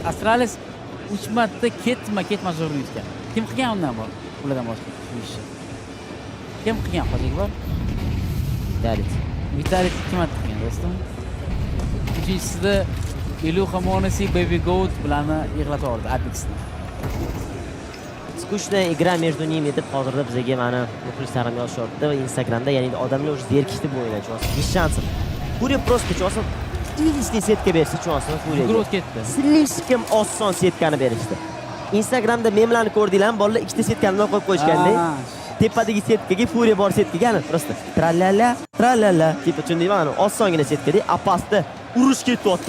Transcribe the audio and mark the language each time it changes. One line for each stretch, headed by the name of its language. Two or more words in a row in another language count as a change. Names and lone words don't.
Uzbek: Astralis 3 marta ketma-ket majburni yutgan. Kim qilgan undan bor? Ulardan boshqa ishni. Kim qilgan hozirgi bor? Vitality 2 marta qilgan do'stim. Uchinchisida Iluha Monesi Baby Goat bilan yig'latib yubordi Apex'ni.
Russian: Скучная игра между ними
Uzbek: deb hozirda bizga mana muxlislarim yozishyapti va Instagramda, ya'ni odamlar уже zerikishdi bu o'yindan.
Russian: Без шансов.
Uzbek: Furiya
Russian: просто чувствует,
Uzbek: Слишком setka berishdi chunki Furiyaga. Yugurib ketdi. Слишком oson setkani berishdi. Instagramda memlarni ko'rdinglarmi? Bolalar ikkita setkani qo'yib qo'yishganda, tepadagi setkaga Furiya bor setkaga просто tralala deb tushundingmi? Osongina setkada apasda urush ketyapti.